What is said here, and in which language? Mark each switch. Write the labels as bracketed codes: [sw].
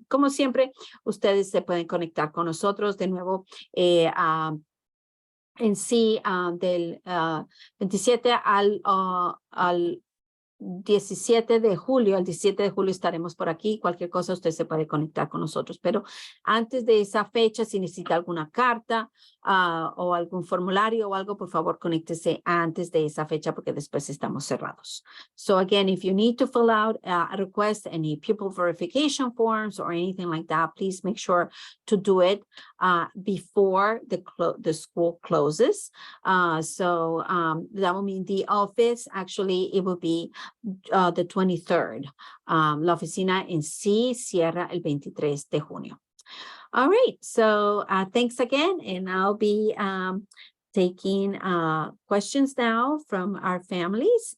[es] Como siempre, ustedes se pueden conectar con nosotros de nuevo en sí del 27 al 17 de julio, el 17 de julio estaremos por aquí. Cualquier cosa usted se puede conectar con nosotros, pero antes de esa fecha, si necesita alguna carta o algún formulario o algo, por favor, conéctese antes de esa fecha, porque después estamos cerrados. [en] So again, if you need to fill out a request, any pupil verification forms or anything like that, please make sure to do it before the school closes. So that will mean the office, actually, it will be the 23rd. [es] La oficina en sí cierra el 23 de junio. [en] All right, so thanks again, and I'll be taking questions now from our families.